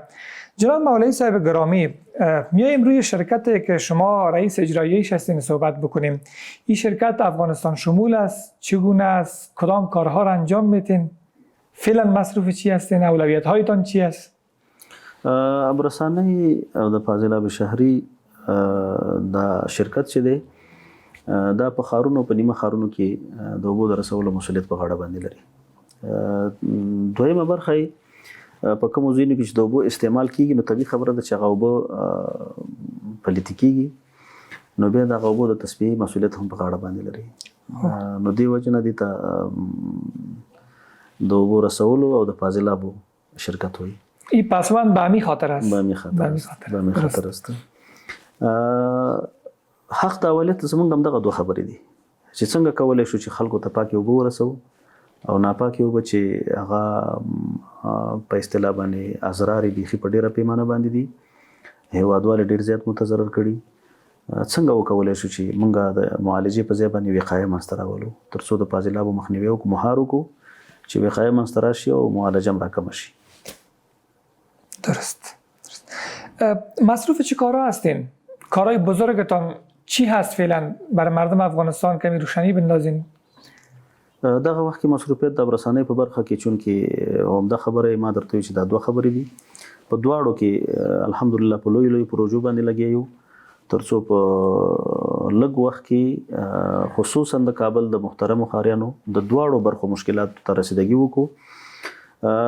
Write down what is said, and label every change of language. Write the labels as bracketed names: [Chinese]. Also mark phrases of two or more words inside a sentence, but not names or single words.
[Persian] جناب مولوی صاحب گرامی، میایم روی شرکتی که شما رئیس اجراییش هستین صحبت بکنیم. این شرکت افغانستان شمول است، چگونه است، کدام کارها را انجام میتین، فعلا مصروف چی هستین، اولویت هایتان چی است؟ [Pashto] ابرسانۍ او د فاضل آب شهري دا شرکت چې دی دا په ښارونو په نیمه ښارونو کې د اوبو د رسولو مسؤلیت په غاړه باندې لري. دویمه برخه یې په کومو ځایونو کې چې د اوبو استعمال کیږي نو طبیعي خبره ده چې هغه اوبه پلیتې کیږي نو بیا دغه اوبو د تصفیې مسؤلیت هم په غاړه باندې لري. نو دې وجې نه دې ته د اوبو رسولو او د فاضل آبو شرکت وایي. [Persian] این پسوند به همین خاطر است. به همین خاطر است. [Pashto] حق د اولیت زمونږ هم دغه دوه خبرې دي چې څنګه کولی شو چې خلکو ته پاکې اوبه ورسوو او ناپاکې اوبه چې هغه په اصطلاح باندې اضرار یې بیخي په ډېره پیمانه باندې دي هیوادوالو ډېر زیات متضرر کړي څنګه وکولی شو چې موږ د معالجې په ځای باندې وقایه منځته راولو تر څو د فاضل آبو مخنیوی وکړو مهار وکړو چې وقایه منځته راشي او معالجه هم راکمه شي. [Persian] درست. مصروف چه کارها هستین؟ کارهای بزرگتان چی هست فعلا برای مردم افغانستان کمی روشنی بندازین؟ [Pashto] دغه وخت کې مصروفیت د رسنۍ په برخه کې چون کې عمده خبره ما درته وی چې دا دوه خبرې دي په دواړو کې الحمدلله په لوی پروژو باندې لګیو ترڅو په لږ وخت کې خصوصا د کابل د محترمو ښاریانو د دواړو برخو مشکلات ته رسیدګي وکړو.